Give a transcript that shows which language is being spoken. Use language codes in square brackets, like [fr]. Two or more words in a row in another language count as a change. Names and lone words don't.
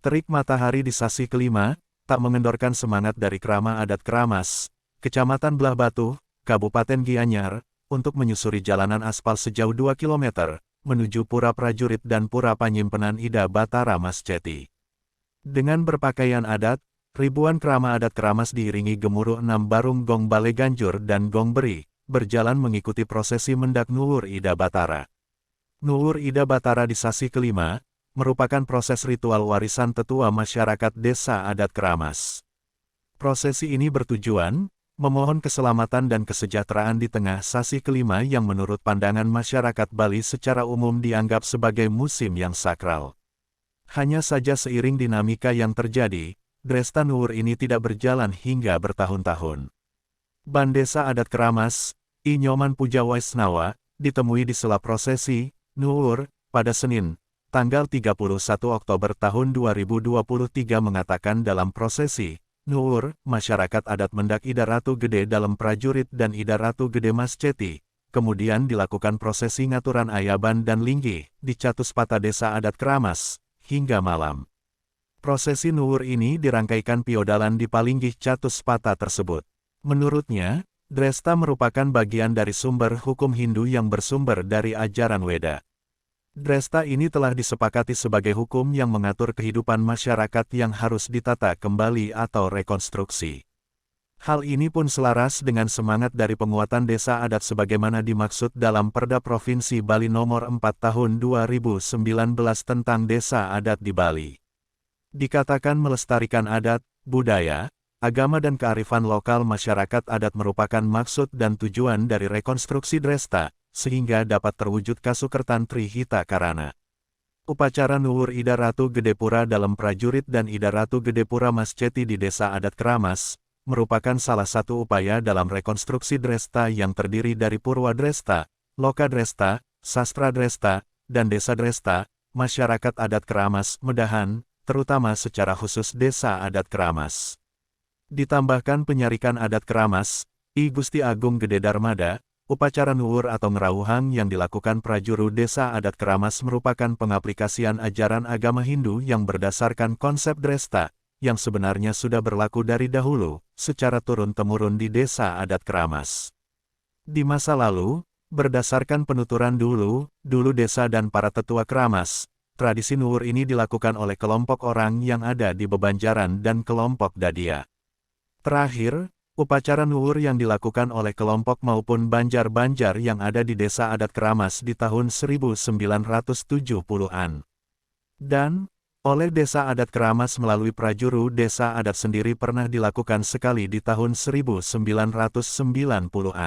[id] Terik matahari di sasi kelima, tak mengendorkan semangat dari Krama Adat Kramas, Kecamatan Belah Batu, Kabupaten Gianyar, untuk menyusuri jalanan aspal sejauh 2 km, menuju Pura Prajurit dan Pura Panyimpenan Ida Batara Masjeti. Dengan berpakaian adat, ribuan Krama Adat Kramas diiringi gemuruh 6 barung gong Bale Ganjur dan gong Beri, berjalan mengikuti prosesi mendak Nuwur Ida Batara. Nuwur Ida Batara di sasi kelima, merupakan proses ritual warisan tetua masyarakat desa adat Kramas. Prosesi ini bertujuan memohon keselamatan dan kesejahteraan di tengah sasi kelima yang menurut pandangan masyarakat Bali secara umum dianggap sebagai musim yang sakral. Hanya saja seiring dinamika yang terjadi, Dresta Nuwur ini tidak berjalan hingga bertahun-tahun. Ban Desa Adat Kramas, I Nyoman Puja Waisnawa, ditemui di sela prosesi Nuwur pada Senin, tanggal 31 Oktober tahun 2023 mengatakan dalam prosesi Nuwur, masyarakat adat mendak Ida Ratu Gede dalam Prajurit dan Ida Ratu Gede Masjeti, kemudian dilakukan prosesi ngaturan ayaban dan linggih di Catuspata Desa Adat Kramas, hingga malam. Prosesi Nuwur ini dirangkaikan piodalan di Palinggih Catuspata tersebut. Menurutnya, Dresta merupakan bagian dari sumber hukum Hindu yang bersumber dari ajaran Weda. Dresta ini telah disepakati sebagai hukum yang mengatur kehidupan masyarakat yang harus ditata kembali atau rekonstruksi. Hal ini pun selaras dengan semangat dari penguatan desa adat sebagaimana dimaksud dalam Perda Provinsi Bali Nomor 4 Tahun 2019 tentang Desa Adat di Bali. Dikatakan melestarikan adat, budaya, agama dan kearifan lokal masyarakat adat merupakan maksud dan tujuan dari rekonstruksi Dresta, sehingga dapat terwujud Kasukertan Trihita Karana. Upacara Nuwur Ida Ratu Gede Pura dalam Prajurit dan Ida Ratu Gede Pura Masjeti di Desa Adat Kramas, merupakan salah satu upaya dalam rekonstruksi Dresta yang terdiri dari Purwa Dresta, Loka Dresta, Sastra Dresta, dan Desa Dresta, masyarakat adat Kramas, Medahan, terutama secara khusus Desa Adat Kramas. Ditambahkan penyarikan adat Kramas, I Gusti Agung Gede Darmada, upacara Nuwur atau ngerawuhang yang dilakukan prajuru Desa Adat Kramas merupakan pengaplikasian ajaran agama Hindu yang berdasarkan konsep Dresta, yang sebenarnya sudah berlaku dari dahulu, secara turun-temurun di Desa Adat Kramas. Di masa lalu, berdasarkan penuturan dulu desa dan para tetua Kramas, tradisi Nuwur ini dilakukan oleh kelompok orang yang ada di Bebanjaran dan kelompok Dadia. Terakhir, upacara Nuwur yang dilakukan oleh kelompok maupun Banjar-Banjar yang ada di Desa Adat Kramas di tahun 1970-an. Dan, oleh Desa Adat Kramas melalui prajuru Desa Adat sendiri pernah dilakukan sekali di tahun 1990-an.